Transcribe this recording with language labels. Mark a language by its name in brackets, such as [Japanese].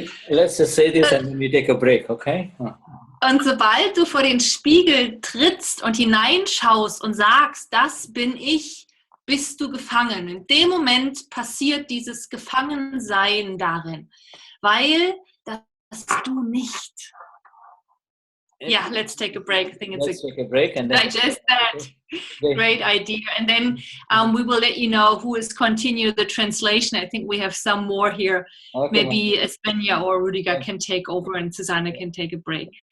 [English] Let's just say this and then we take a break, okay? [German] Und sobald du vor den Spiegel trittst und hineinschaust und sagst, das bin ich, bist du gefangen. In dem Moment passiert dieses Gefangensein darin, weil das bist du nicht. [English] Yeah, let's take a break. I think it's take a break and then digest that. Great idea. And then we will let you know who is continue the translation. I think we have some more here. Okay, Maybe Svenja or Rudiger can take over and Susanna can take a break.